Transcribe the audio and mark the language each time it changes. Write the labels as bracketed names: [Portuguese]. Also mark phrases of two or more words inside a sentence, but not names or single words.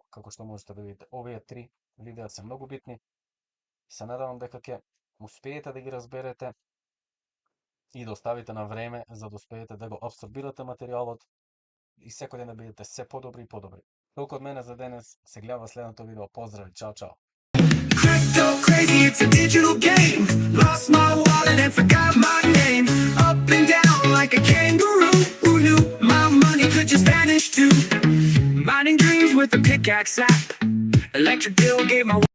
[Macedonian] Како што можете да видите, овие 3 видеа се многу битни. Се надевам дека ќе успеете да ги разберете и да оставите на време за да успеете да го абсорбирате материјалот и секој ден да бидете се подобри и подобри. Толку од мене за денес, се гледаме следното видео. Поздрави, чао, чао. [English] Crypto crazy, it's a digital game. Lost my wallet and forgot my name. Up and down like a kangaroo. Who knew my money could just vanish too? Mining dreams with a pickaxe app. Electric bill gave my